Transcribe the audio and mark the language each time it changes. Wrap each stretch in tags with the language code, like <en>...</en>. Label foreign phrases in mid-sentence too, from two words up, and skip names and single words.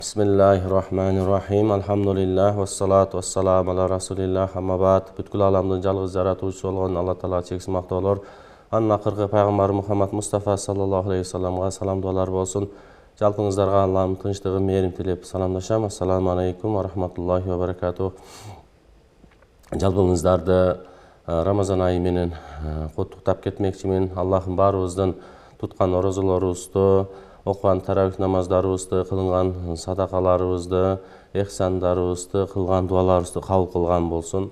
<ar>بسم الله الرحمن الرحيم. الحمد لله والصلاة والسلام على رسول الله. أما بعد.</ar> <ky>Бүткүл аламдын жалгыз жаратуучусу болгон Алла Таала чексиз мактоолор. Анын акыркы пайгамбары Мухаммад Мустафа</ky> <ar>صلى الله عليه وسلم</ar> <ky>салам дуалар болсун. Жалпыңыздарга Аллахтын тынчтыгы, мээрин тилеп саламдашам.</ky> <ar>السلام عليكم ورحمة الله وبركاته.</ar> <ky>Жалпыңыздарды Рамазан айы менен куттуктап кетмекчимин. Аллахым баарыбыздын туткан орозолорубузду, окуган таравих намаздарыбызды, кылынган садакаларыбызды, эхсандарыбызды, кылган дуаларыбызды кабыл кылган болсун.</ky>